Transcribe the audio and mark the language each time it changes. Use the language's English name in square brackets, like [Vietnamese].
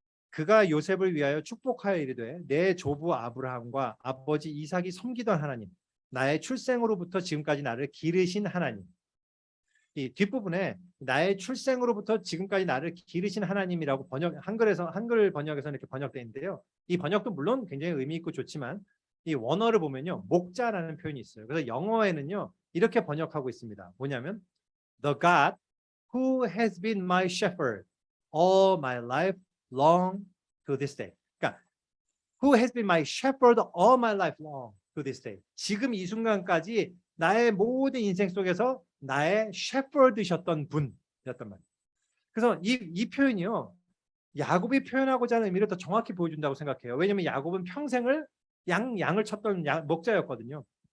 [Korean] 그가 요셉을 위하여 축복하여 이르되 내 조부 아브라함과 아버지 이삭이 섬기던 하나님, 나의 출생으로부터 지금까지 나를 기르신 하나님. 이 뒷부분에 나의 출생으로부터 지금까지 나를 기르신 하나님이라고 한글 번역에서는 이렇게 번역되어 있는데요. 이 번역도 물론 굉장히 의미 있고 좋지만 이 원어를 보면요, 목자라는 표현이 있어요. 그래서 영어에는요 이렇게 번역하고 있습니다. 뭐냐면 [English] The God who has been my shepherd all my life long to this day. [Korean] 그러니까 [English] who has been my shepherd all my life long to this day. [Korean] 지금 이 순간까지 나의 모든 인생 속에서 나의 shepherd셨던 분이었단 말이에요. 그래서 이 표현이요, 야곱이 표현하고자 하는 의미를 더 정확히 보여준다고 생각해요. 왜냐하면 야곱은 평생을 양을 쳤던 목자였거든요.